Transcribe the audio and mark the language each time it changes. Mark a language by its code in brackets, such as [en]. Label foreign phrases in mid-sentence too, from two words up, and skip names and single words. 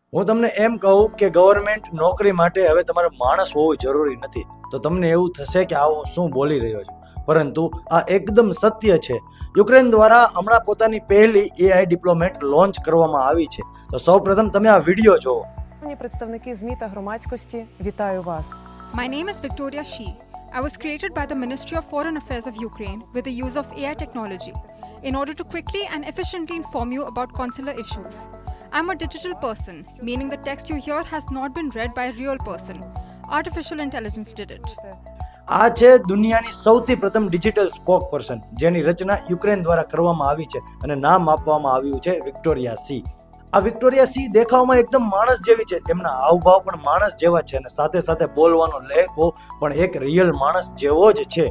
[gu] હું તમને એમ કહું કે ગવર્મેન્ટ નોકરી માટે હવે તમારે માણસ હોવું જરૂરી નથી, તો તમને એવું થશે કે આવો શું બોલી રહ્યો છું, પરંતુ આ એકદમ સત્ય છે. યુક્રેન દ્વારા હમણાં પોતાની પહેલી AI ડિપ્લોમેટ લોન્ચ કરવામાં આવી છે. તો સૌપ્રથમ તમે આ વિડીયો જુઓ. [uk] Представники ЗМІ та громадськості, вітаю вас. [en] My name is Victoria Shi. I was created by the Ministry of Foreign Affairs of Ukraine with the use of AI technology in order to quickly and efficiently inform you about consular issues. I'm a digital person, meaning the text you hear has not been read by a real person. Artificial intelligence did it. [gu] આ છે દુનિયાની સૌથી પ્રથમ [en] digital spoke person, [gu] જેની રચના યુક્રેન દ્વારા કરવામાં આવી છે અને નામ આપવામાં આવ્યું છે વિક્ટોરિયા સી. આ વિક્ટોરિયા સી દેખાવમાં એકદમ માણસ જેવી છે, એમના હાવભાવ પણ માણસ જેવા છે અને સાથે સાથે બોલવાનો લહેકો પણ એક રિયલ માણસ જેવો જ છે.